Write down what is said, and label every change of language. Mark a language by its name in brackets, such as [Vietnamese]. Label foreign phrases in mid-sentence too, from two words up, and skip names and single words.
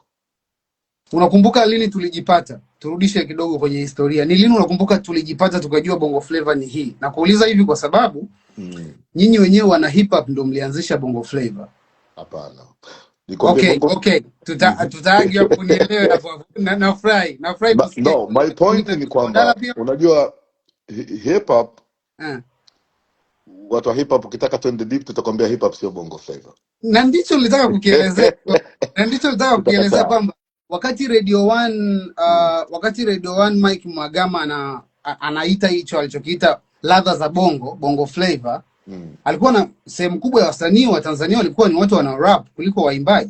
[Swahili] Unakumbuka lini tulijipata? Turudishe kidogo kwenye historia. Ni lini unakumbuka tulijipata tukajua Bongo Flavor ni hii? Na kuuliza hivi kwa sababu nyinyi wenyewe wana hip hop ndio mlianzisha Bongo Flavor. Hapana. Okay. Tutaangia kunielewe hapo. Nafurahi kusikia. [English] No, my point [Swahili] ni kwamba unajua hip hop, watu wa hip hop ukitaka twende deep tutakwambia hip hop sio Bongo Flavor. Na ndicho nilitaka kukielezea. Kwamba wakati Radio 1 Mike Mwagama anaita hicho alichokiita ladha za Bongo Flavor, alikuwa na sehemu kubwa ya wasanii wa Tanzania walikuwa ni watu wana rap kuliko waimbaji.